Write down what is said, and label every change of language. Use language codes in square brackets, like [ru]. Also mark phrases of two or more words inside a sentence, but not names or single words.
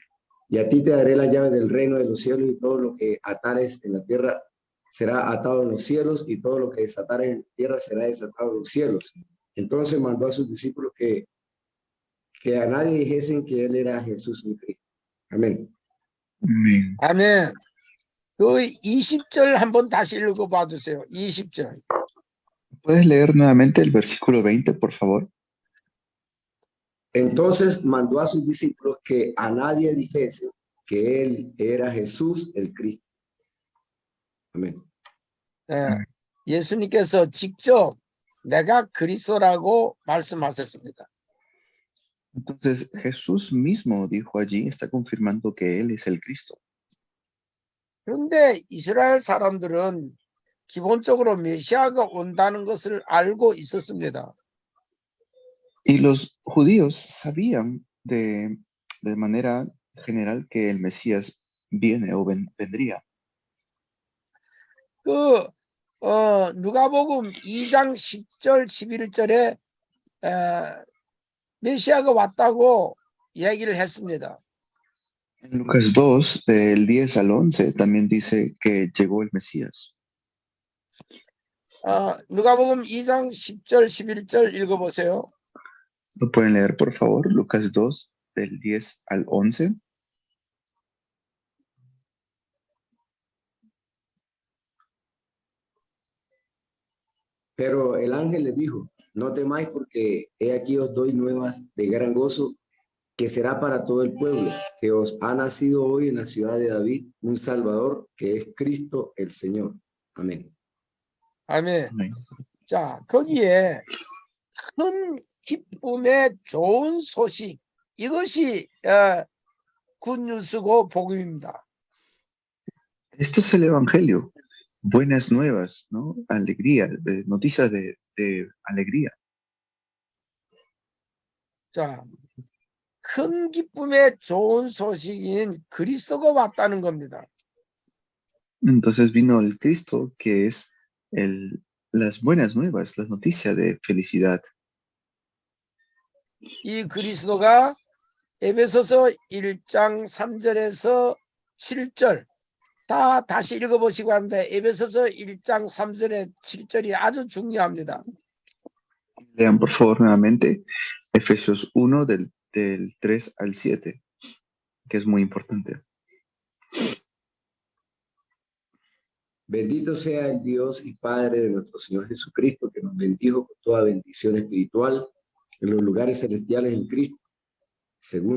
[es] Y a ti te daré las llaves del reino de los cielos, y todo lo que atares en la tierra será atado en los cielos, y todo lo que desatares en la tierra será desatado en los cielos. Entonces mandó a sus discípulos que a nadie dijesen que él era Jesús mi Cristo. Amén. Amén. [ko] 아멘. 그 20절 한번 다시 읽어봐 주세요. 20절. [es] ¿Puedes leer nuevamente el versículo 20, por favor? Entonces mandó a sus discípulos que a nadie dijese que él era Jesús el Cristo. Amén. [ko] 예수님께서 직접 내가 그리스도라고 말씀하셨습니다. [es] Entonces Jesús mismo dijo allí, está confirmando que Él es el Cristo. [ko] 그런데 이스라엘 사람들은 기본적으로 메시아가 온다는 것을 알고 있었습니다. [es] Y los judíos sabían de manera general que el Mesías viene o vendría. [ko] 누가복음 2장 10절 11절에 메시아가 왔다고 이야기를 했습니다. [es] En Lucas 2, del 10 al 11, también dice que llegó el Mesías. [ko] 누가복음 2장 10절 11절 읽어보세요. [es] ¿Lo pueden leer, por favor? Lucas 2, del 10 al 11. Pero el ángel le dijo: no temáis, porque he aquí os doy nuevas de gran gozo, que será para todo el pueblo, que os ha nacido hoy en la ciudad de David un Salvador, que es Cristo el Señor. Amén. [ko] 아멘. [es] Amén. [ko] 자, 거기에 큰 기쁨의 좋은 소식, 이것이 굿뉴스고 복음입니다. [es] Esto es el Evangelio. Buenas nuevas, ¿no? Alegría, noticias de alegría. [ko] 자, 큰 기쁨의 좋은 소식인 그리스도가 왔다는 겁니다. [es] Entonces vino el Cristo, que es las buenas nuevas, las noticias de felicidad. [ko] 이 그리스도가 에베소서 1장 3절에서 7절 다 다시 읽어보시고 하는데 에베소서 1장 3절에 7절이 아주 중요합니다. [es] Lean por favor nuevamente Efesios 1 del 3 al 7, que es muy importante. Bendito sea el Dios y Padre de nuestro Señor Jesucristo, que nos bendijo con toda bendición espiritual en los lugares celestiales en Cristo, según